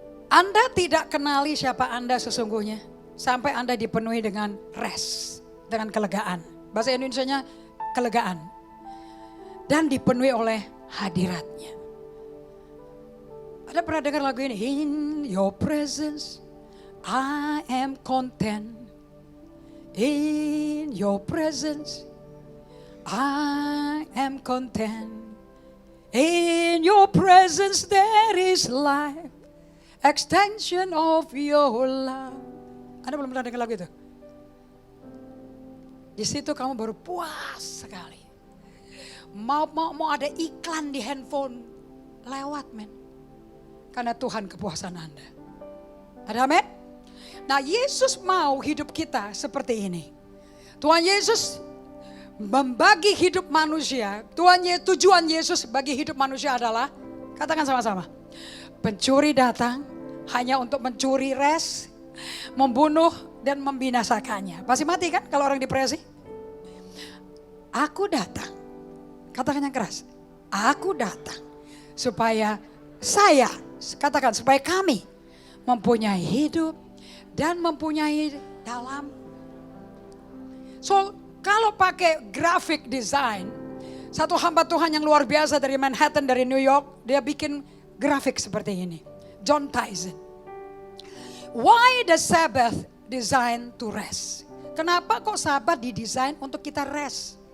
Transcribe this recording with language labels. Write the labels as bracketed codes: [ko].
[id] Anda tidak kenali siapa Anda sesungguhnya sampai Anda dipenuhi dengan rest, dengan kelegaan. Bahasa Indonesianya kelegaan. Dan dipenuhi oleh hadiratnya. Ada pernah dengar lagu ini? [en] In your presence I am content. In your presence I am content. In your presence there is life. Extension of your love. [id] Anda belum pernah dengar lagu itu? Di situ kamu baru puas sekali. Mau ada iklan di handphone lewat men. Karena Tuhan kepuasan Anda. Ada amin? Nah Yesus mau hidup kita seperti ini. Tuhan Yesus membagi hidup manusia. Tujuan Yesus bagi hidup manusia adalah, katakan sama-sama, pencuri datang hanya untuk mencuri rest, membunuh dan membinasakannya. Pasti mati kan kalau orang depresi? Aku datang, katakan yang keras, aku datang supaya saya, katakan supaya kami mempunyai hidup dan mempunyai dalam. So kalau pakai graphic design, satu hamba Tuhan yang luar biasa dari Manhattan, dari New York, dia bikin grafik seperti ini. John Tyson. [en] Why the Sabbath designed to rest? [id] Kenapa kok Sabat didesain untuk kita rest?